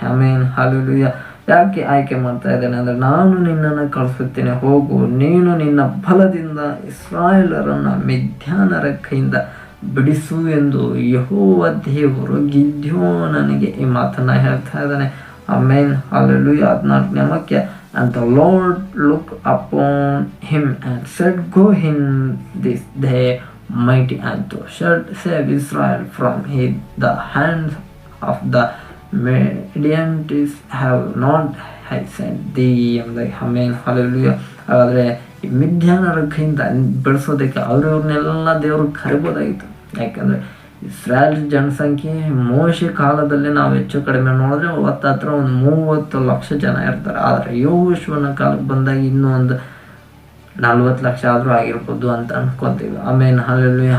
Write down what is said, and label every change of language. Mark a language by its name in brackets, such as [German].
[Kannada] ಆಮೇಲೆ ಹಲ್ಲೆಲೂಯಾ. ಯಾಕೆ ಆಯ್ಕೆ ಮಾಡ್ತಾ ಇದ್ದಾನೆ ಅಂದರೆ ನಾನು ನಿನ್ನನ್ನು ಕಳಿಸುತ್ತೇನೆ, ಹೋಗು, ನೀನು ನಿನ್ನ ಬಲದಿಂದ ಇಸ್ರಾಯೇಲರನ್ನು ಮಿದ್ಯಾನರ ಕೈಯಿಂದ ಬಿಡಿಸು ಎಂದು ಯೆಹೋವ ದೇವರು ಗಿದ್ಯೋನನಿಗೆ ಈ ಮಾತನ್ನು ಹೇಳ್ತಾ ಇದ್ದಾನೆ. ಆಮೇಲೆ ಹಲ್ಲೆಲೂಯಾ. 14ನೇ ವಾಕ್ಯ. [English] And the Lord looked upon him and said, Go in this day mighty, and thou shalt save Israel from the hands of the Midianites, have not I sent thee. [Kannada] ಆಮೇಲೆ ಹಲ್ಲೆಲೂಯಾ. ಹಾಗಾದರೆ ಈ ಮಿದ್ಯಾನರ ಕೈಯಿಂದ ಬೆಳೆಸೋದಕ್ಕೆ ಅವ್ರವ್ರನ್ನೆಲ್ಲ ದೇವರು ಕರಿಬೋದಾಗಿತ್ತು. ಯಾಕಂದರೆ ಇಸ್ರಾಯೇಲ್ ಜನಸಂಖ್ಯೆ ಮೋಶೆ ಕಾಲದಲ್ಲಿ ನಾವು ಹೆಚ್ಚು ಕಡಿಮೆ ನೋಡಿದ್ರೆ ಹತ್ರ ಒಂದು 30 ಲಕ್ಷ ಜನ ಇರ್ತಾರೆ. ಆದರೆ ಯೆಹೋಶುವನ ಕಾಲಕ್ಕೆ ಬಂದಾಗ ಇನ್ನೂ ಒಂದು 40 ಲಕ್ಷ ಆದರೂ ಆಗಿರ್ಬೋದು ಅಂತ ಅನ್ಕೊತೀವಿ. ಆಮೇಲೆ ಹಲ್ಲೆಲೂಯಾ.